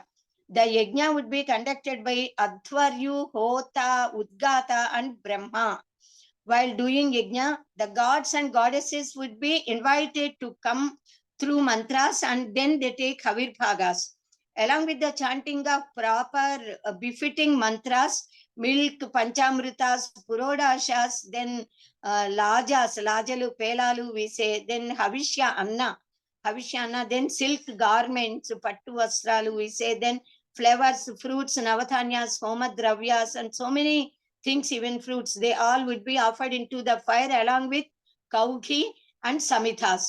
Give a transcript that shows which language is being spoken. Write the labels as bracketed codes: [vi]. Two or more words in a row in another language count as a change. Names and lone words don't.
[en] The yajna would be conducted by Adhvaryu, Hota, Udgata, and Brahma. While doing yajna, the gods and goddesses would be invited to come through mantras, and then they take havirbhagas. Along with the chanting of proper befitting mantras, milk, panchamritas, purodashas, then lajas, lajalu, pelalu, we say, then [sa] havishya anna, [en] then silk garments, [te] pattu vastralu, [en] we say, then flowers, fruits, navathanyas, homadravyas, and so many things, even fruits, they all would be offered into the fire along with kauki and samithas.